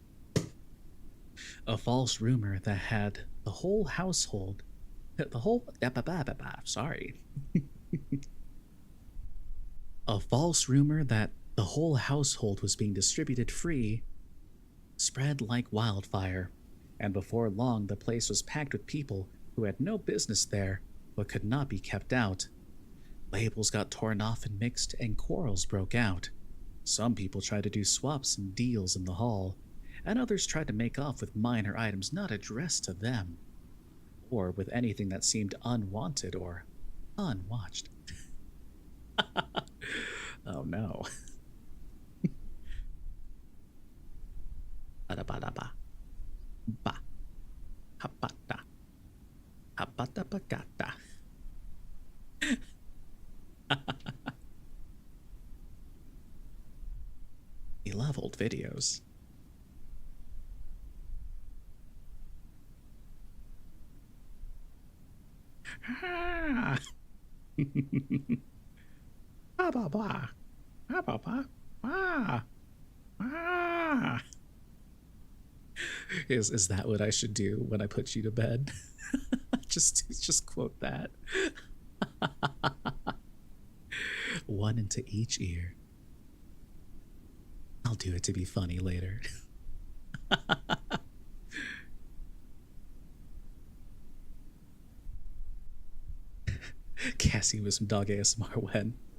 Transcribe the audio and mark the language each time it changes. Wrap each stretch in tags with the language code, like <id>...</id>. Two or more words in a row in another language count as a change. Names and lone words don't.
<en>A false rumor that had the whole household, the whole, sorry, a false rumor that the whole household was being distributed free spread like wildfire, and before long the place was packed with people who had no business there but could not be kept out. Labels got torn off and mixed, and quarrels broke out. Some people tried to do swaps and deals in the hall, and others tried to make off with minor items not addressed to them, or with anything that seemed unwanted or unwatched. Oh no. Ba-da-ba-da-ba. Ba. Habata. Habata-bagata. We love old videos. Ah. Ba ba ba. Ba ba ba. Ah. Ah. Is that what I should do when I put you to bed? just quote that. One into each ear. I'll do it to be funny later. Cassie was some dog ASMR when?</en>